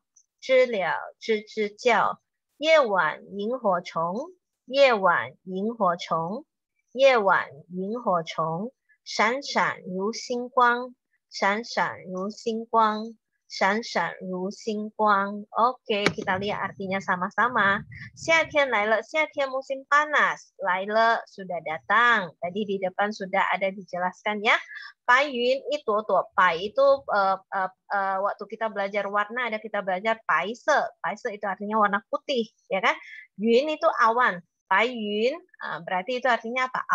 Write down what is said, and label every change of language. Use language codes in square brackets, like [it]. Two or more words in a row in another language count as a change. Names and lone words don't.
[zh] 知了吱吱叫，夜晚萤火虫，夜晚萤火虫，夜晚萤火虫， 闪闪如星光，闪闪如星光，闪闪如星光. [id] Oke, kita lihat artinya sama-sama. [zh] 夏天来了，夏天 [id] musim panas. 来了 sudah datang. Tadi di depan sudah ada dijelaskan ya. Payun itu tuh, pai itu waktu kita belajar warna ada kita belajar paise. Paise itu artinya warna putih, ya kan? Yun itu awan. Payun berarti itu artinya apa?